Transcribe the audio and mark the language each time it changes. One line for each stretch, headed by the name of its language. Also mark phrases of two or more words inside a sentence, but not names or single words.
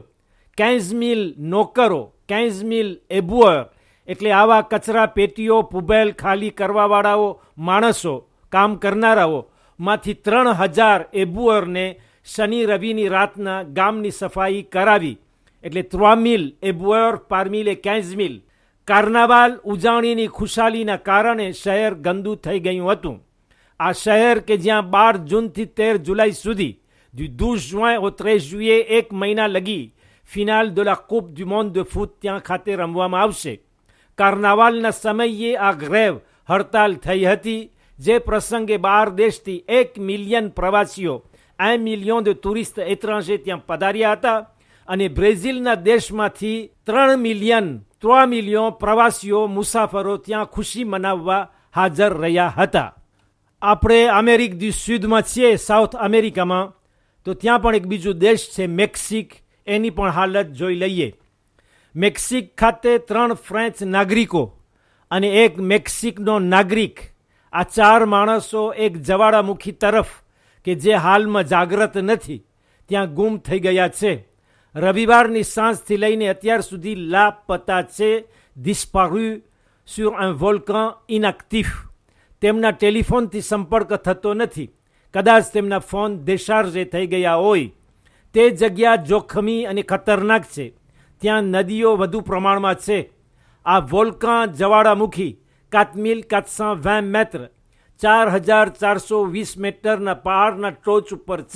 Gujarati: 15,000 નોકરો, 15,000 એબ્યુઅર એટલે આવા કચરા પેટીઓ પુબેલ ખાલી કરવાવાળાઓ માણસો, કામ કરનારાઓ માંથી 3,000 એબ્યુઅરને શનિ રવિની રાતના ગામની સફાઈ કરાવી, એટલે 3,000 એબ્યુઅર
French: parmi les
Gujarati: 15,000. કાર્નાવાલ ઉજવણીની ખુશાલીના કારણે શહેર ગંદુ થઈ ગયું હતું. આ શહેર કે જ્યાં 12 જૂનથી 13 જુલાઈ સુધી,
French: du 12 juin au 13 juillet,
Gujarati: એક મહિના લગી ફિનાલ
French: de la coupe du monde de foot
Gujarati: ત્યાં ખાતે રમવામાં આવશે. કાર્નાવાલના સમયે આ ગ્રેવ હડતાલ થઈ હતી, જે પ્રસંગે 12 દેશથી 1 મિલિયન પ્રવાસીઓ,
French: 1 million de touristes étrangers
Gujarati: ત્યાં પધાર્યા હતા અને બ્રેઝિલના દેશમાંથી 3 મિલિયન પ્રવાસીઓ મુસાફરો ત્યાં ખુશી મનાવવા હાજર રહ્યા હતા. આપણે અમેરિક દુ સુદમાં છીએ, સાઉથ અમેરિકામાં, તો ત્યાં પણ એક બીજું દેશ છે મેક્સિક, એની પણ હાલત જોઈ લઈએ. મેક્સિક ખાતે 3 ફ્રેન્ચ નાગરિકો અને એક મેક્સિકનો નાગરિક. આ 4 માણસો એક જવાળામુખી તરફ કે જે હાલમાં જાગ્રત નથી ત્યાં ગુમ થઈ ગયા છે. રવિવારની સાંજથી લઈને અત્યાર સુધી લાપતા છે,
French: disparu sur un volcan inactif.
Gujarati: તેમના ટેલિફોનથી સંપર્ક થતો નથી. કદાચ તેમના ફોન દેશાર્જે થઈ ગયા હોય. તે જગ્યા જોખમી અને ખતરનાક છે. ત્યાં નદીઓ વધુ પ્રમાણમાં છે. આ વોલ્કાન જ્વાળામુખી 4420 મેટર 4420 મીટરના પહાડના ટોચ ઉપર છે.